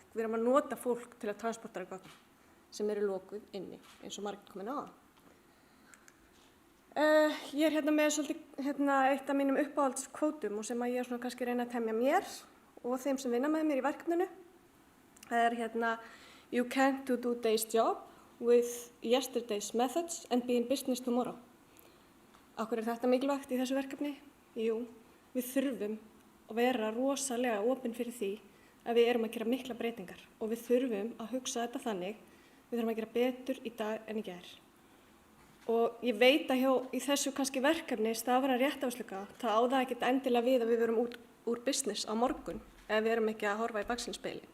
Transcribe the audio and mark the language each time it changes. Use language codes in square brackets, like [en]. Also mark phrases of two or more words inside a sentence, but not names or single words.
[is] Við erum að nota fólk til að transportera gögn sem eru lokuð inni, eins og margir komin á það. Ég er hérna með svolítið eitt af mínum uppáhaldskvótum og sem að ég er svona kannski reyna að temja mér og þeim sem vinna með mér í verkefninu. Það er hérna [en] You can't do today's job with yesterday's methods and be in business tomorrow. [is] Af hverju er þetta mikilvægt í þessu verkefni? Jú, við þurfum að vera rosalega opin fyrir því að við erum að gera mikla breytingar og við þurfum að hugsa þetta þannig, við þurfum að gera betur í dag en í gær. Og ég veit að í þessu kannski verkefni stafræn réttarvörslugátt, það á það ekkert endilega við að við verum úr business á morgun ef við erum ekki að horfa í baksýnisspegilinn.